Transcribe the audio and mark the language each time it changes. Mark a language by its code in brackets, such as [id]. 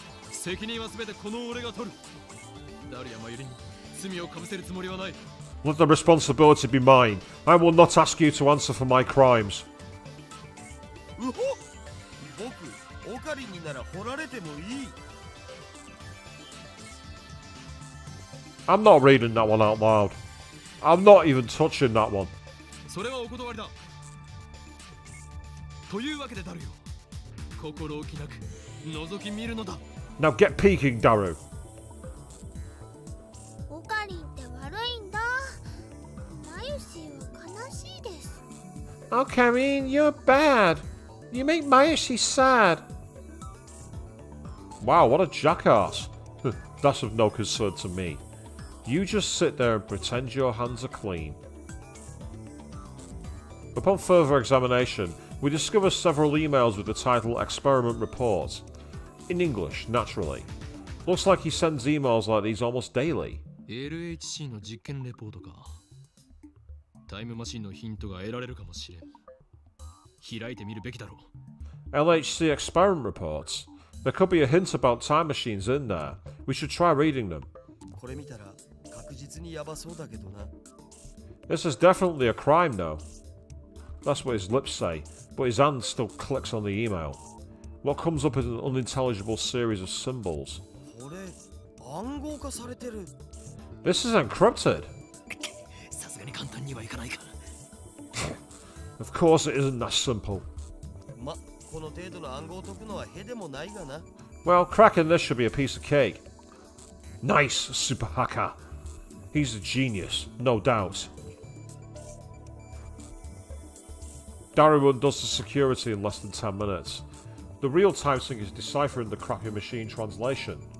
[ja] 責任はすべてこの俺が取る。ダルヤマユリに罪をかぶせるつもりはない。 [en] Let the responsibility be mine. I will not ask you to answer for my crimes. [ja] うほ、僕オカリンになら掘られてもいい。 [en] I'm not reading that one out loud. I'm not even touching that one. [ja] それはお断りだ。というわけでダルよ、心置きなく覗き見るのだ。 [en] Now get peeking, Daru. [ja] オカリンって悪いんだ。マユシーは悲しいです。 [en] Oh, Karin, you're bad. You make Mayoshi sad. Wow, what a jackass. That's of no concern to me. You just sit there and pretend your hands are clean. Upon further examination, we discover several emails with the title Experiment Report. In English, naturally. Looks like he sends emails like these almost daily. [ja] LHC の実験レポートか。タイムマシンのヒントが得られるかもしれん。開いてみるべきだろう。 [en] LHC experiment reports. There could be a hint about time machines in there. We should try reading them. [ja] これ見たら確実にヤバそうだけどな。 [en] This is definitely a crime, though. That's what his lips say, but his hand still clicks on the email. What comes up is an unintelligible series of symbols. [ja] これ暗号化されてる。 [en] This is encrypted. [ja] さすがに簡単にはいかないか。 [en] Of course it isn't that simple. [ja] ま、この程度の暗号を解くのはへでもないがな。 [en] Well, cracking this should be a piece of cake. Nice, super hacker. He's a genius, no doubt. Daru undoes the security in less than 10 minutes. The real time sync is deciphering the crappy machine translation.